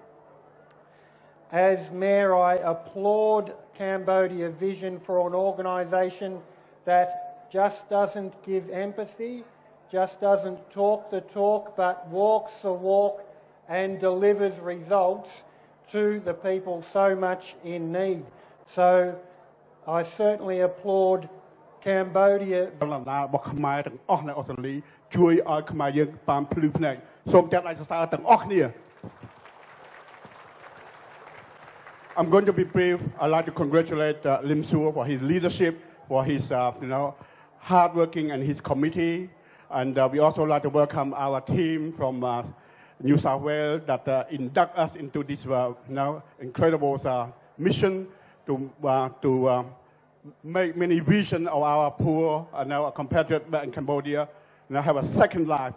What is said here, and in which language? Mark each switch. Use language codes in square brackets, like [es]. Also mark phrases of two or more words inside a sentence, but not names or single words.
[en] As Mayor, I applaud Cambodia Vision for an organisation that just doesn't give empathy, just doesn't talk the talk, but walks the walk and delivers results to the people so much in need. So I certainly applaud Cambodia. [km] របស់ខ្មែរទាំងអស់នៅអូស្ត្រាលីជួយឲ្យខ្មែរយើងបានភ្លឺភ្នែកសូមចាប់ដៃសរសើរទាំងអស់គ្នា [en] I'm going to be brief. I'd like to congratulate Lim Suo for his leadership, for his hard working and his committee, and we also like to welcome our team from New South Wales that induct us into this incredible mission to make many vision of our poor compatriots back in Cambodia have a second life.